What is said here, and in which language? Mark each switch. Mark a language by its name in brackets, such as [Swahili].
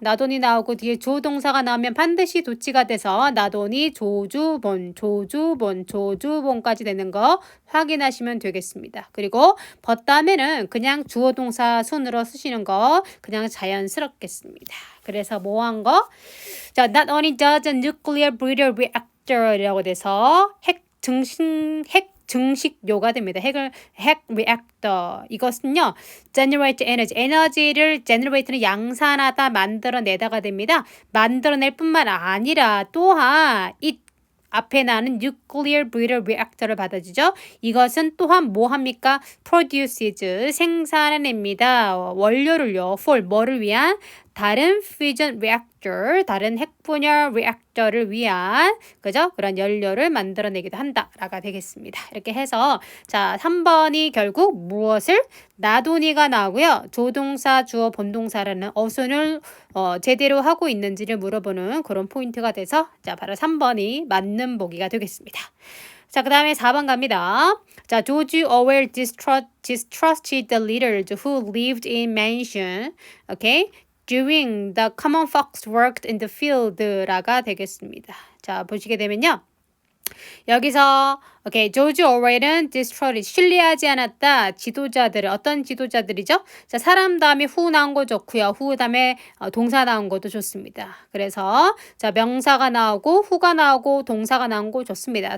[Korean] not only 나오고 뒤에 조동사가 나오면 반드시 도치가 돼서 not only 조주본까지 되는 거 확인하시면 되겠습니다. 그리고 but 다음에는 그냥 주어 동사 순으로 쓰시는 거 그냥 자연스럽겠습니다. 그래서 뭐 한 거? [English] 자, not only does a nuclear breeder reactor [Korean] 이라고 돼서 핵 증식료가 됩니다. 핵 reactor. 이것은요, [English] generate energy. [Korean] 에너지를 generate는 양산하다, 만들어내다가 됩니다. 만들어낼 뿐만 아니라 또한 이 앞에 나는 nuclear breeder reactor를 받아주죠. 이것은 또한 뭐 합니까? produces, 생산해냅니다. 원료를요, for 뭐를 위한? 다른 fusion reactor, 다른 핵분열 reactor를 위한 그죠? 그런 연료를 만들어내기도 한다라가 되겠습니다. 이렇게 해서 자, 3번이 결국 무엇을? not only가 나오고요. 조동사, 주어, 본동사라는 어순을 제대로 하고 있는지를 물어보는 그런 포인트가 돼서 자, 바로 3번이 맞는 보기가 되겠습니다. 자, 그 다음에 4번 갑니다. [English] 자, George Orwell distrusted the leaders who lived in mansion. Okay? During the common folks worked in the field [Korean] 라가 되겠습니다. 자, 보시게 되면요. 여기서 조지 오웰은 디스트로이드 신뢰하지 않았다. 지도자들을 어떤 지도자들이죠? 자, 사람 다음에 후 나온 거 좋고요. 후 다음에 동사 나온 것도 좋습니다. 그래서 자, 명사가 나오고 후가 나오고 동사가 나온 거 좋습니다.